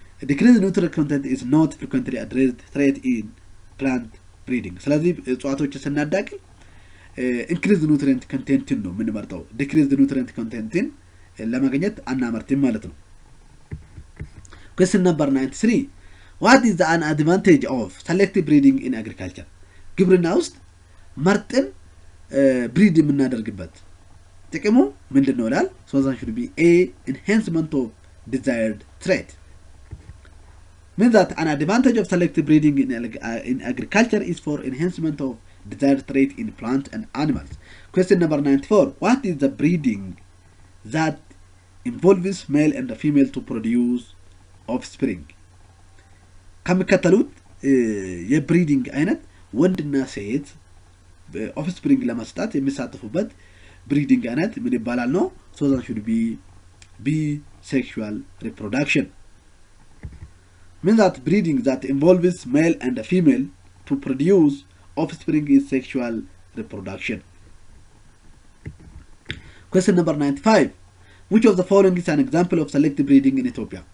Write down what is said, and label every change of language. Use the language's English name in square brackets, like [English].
[English] Decreased nutrient content is not frequently addressed threat in plant breeding. [Amharic] ስለዚህ እጽዋቶች ስናዳቅል [English] increased nutrient content [Amharic] ነው የምንመርጠው። [English] decreased nutrient content [Amharic] ለማግኘት አናመርጥም ማለት ነው። [English] Question number 93. What is the advantage of selective breeding in agriculture? [Amharic] ግብርና ውስጥ መርጠን ብሪድ የምናደርግበት ጥቅሙ ምንድነው ይላል? [English] So that should be a enhancement of desired trait. Means that an advantage of selective breeding in agriculture is for enhancement of desired trait in plants and animals. Question number 94. What is the breeding that involves male and female to produce offspring? [Amharic] ከሚከተሉት የብሪዲንግ አይነት ወንድና ሴት ኦፍስፕሪንግ ለመስጠት የሚሳተፉበት ብሪዲንግ አይነት ምን ይባላል ነው? [English] So that should be bisexual reproduction. Means that breeding that involves male and female to produce offspring is sexual reproduction. Question number 95. Which of the following is an example of selective breeding in Ethiopia?